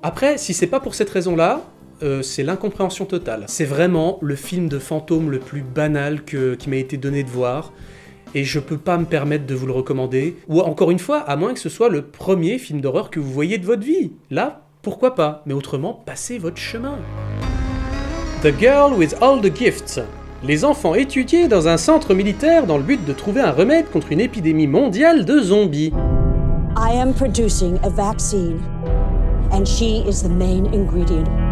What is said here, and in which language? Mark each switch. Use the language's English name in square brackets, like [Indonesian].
[French] Après, si c'est pas pour cette raison-là, c'est l'incompréhension totale. C'est vraiment le film de fantôme le plus banal qui m'a été donné de voir, et je peux pas me permettre de vous le recommander, ou encore une fois, à moins que ce soit le premier film d'horreur que vous voyez de votre vie. Là, pourquoi pas, mais autrement, passez votre chemin. [English] The Girl with All the Gifts. [French] Les enfants étudiés dans un centre militaire dans le but de trouver un remède contre une épidémie mondiale de zombies. [English] I am producing a vaccine, and she is the main ingredient.